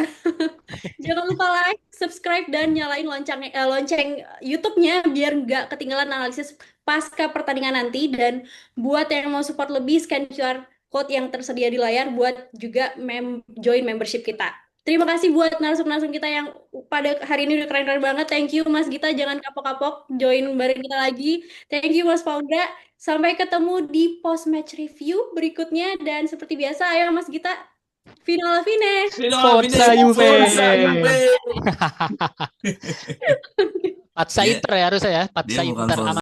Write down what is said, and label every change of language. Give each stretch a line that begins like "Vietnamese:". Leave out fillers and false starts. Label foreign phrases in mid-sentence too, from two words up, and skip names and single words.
Indonesian: Jangan lupa
English: like, subscribe,
Indonesian: dan nyalain lonceng YouTube-nya biar nggak ketinggalan analisis pasca pertandingan nanti. Dan buat yang mau support lebih,
English: scan QR code
Indonesian: yang tersedia di layar buat juga join membership kita. Terima kasih buat narsum-narsum kita yang pada hari ini udah keren-keren banget.
English: Thank you
Indonesian: Mas Gita, jangan kapok-kapok join bareng kita lagi.
English: Thank you
Indonesian: Mas Paudha. Sampai ketemu di
English: post match review
Indonesian: berikutnya dan seperti biasa ayo Mas Gita, final fine.
Italian: Forza Juve. Forza Juve. Patsa Inter
Indonesian: ya harusnya ya. Patsa Dia bukan Inter. Forza